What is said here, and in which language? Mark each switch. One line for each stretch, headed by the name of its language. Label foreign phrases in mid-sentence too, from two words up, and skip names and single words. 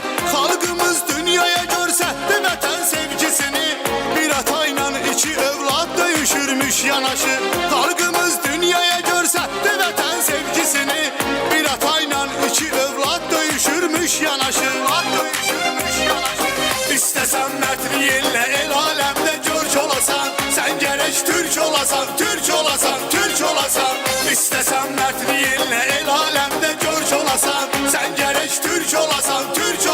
Azerbaijani: Xalqımız dünyaya görsətdi vətən sevgisini. Bir atayla iki övlad döyüşürmüş yanaşı. Xalqımız dünyaya görsətdi vətən sevgisini. Bir atayla iki övlad döyüşürmüş yanaşı.
Turkish: İstesen mertliğinle el alemde gör çolasan. Sen gerek Türk olasan, Türk olasan, Türk olasan. İstesen mertliğinle el alemde gör çolasan. Sen gerek Türk olasan, Türk